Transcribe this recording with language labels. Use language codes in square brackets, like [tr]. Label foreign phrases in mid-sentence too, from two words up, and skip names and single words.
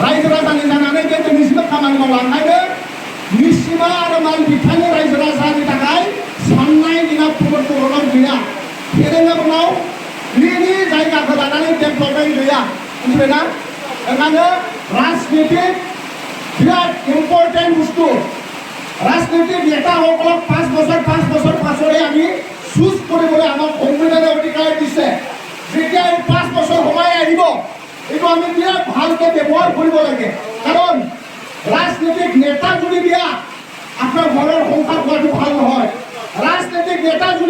[brx] दानि जानानै बे दिनैसिम खामानि मावलांनायनो मिसिमा आरो माल बिथांनि रायजो राजानि थाखाय साननाय दिना प्रबल गैया फेरेंगाव बिनि जायगाखौ लानानै डेभेलपमेन्ट गैया मिथिबायना ओंखायनो राजनीतिक बिराद इम्पर्टेन्ट बुस्थु राजनीतिक [as] নেতাসকলক 5 বছৰ পাছৰে আমি চুজ কৰিবলৈ আমাক সংবিধানে অধিকাৰ দিছে যেতিয়া 5 বছৰ সময় আহিব এইটো আমি বিৰাট ভালকৈ ব্যৱহাৰ কৰিব লাগে কাৰণ ৰাজনীতিক নেতা যদি দিয়া আপোনাৰ ঘৰৰ সংসাৰ কৰাটো ভাল নহয় ৰাজনীতিক নেতা যদি